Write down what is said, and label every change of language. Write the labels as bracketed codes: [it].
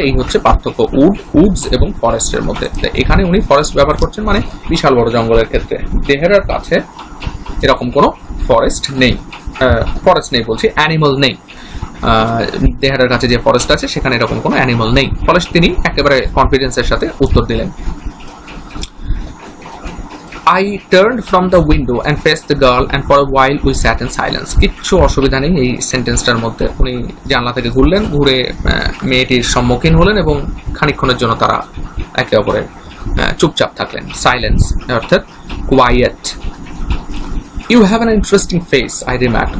[bn] এই হচ্ছে পার্থক্য উডস এবং ফরেস্টের মধ্যে। এখানে উনি ফরেস্ট ব্যবহার করছেন মানে বিশাল বড় জঙ্গলের ক্ষেত্রে। দেহেরার কাছে এরকম কোনো ফরেস্ট নেই, বলছি, অ্যানিমাল নেই। দেহেরার কাছে যে ফরেস্ট আছে সেখানে এরকম কোনো অ্যানিমাল নেই। ফরেস্ট তিনি একেবারে কনফিডেন্সের সাথে উত্তর দিলেন। [en] I turned from the window and faced the girl and for a while we sat in silence. [bn] কিচ্ছু অসুবিধা নেই এই সেন্টেন্সটার মধ্যে। উনি জানলা থেকে ঘুরলেন, ঘুরে মেয়েটির সম্মুখীন হলেন এবং খানিকক্ষণের জন্য তারা একে অপরের চুপচাপ থাকলেন। সাইলেন্স অর্থাৎ কোয়াইয়েট। [en] You have an interesting face, I remark.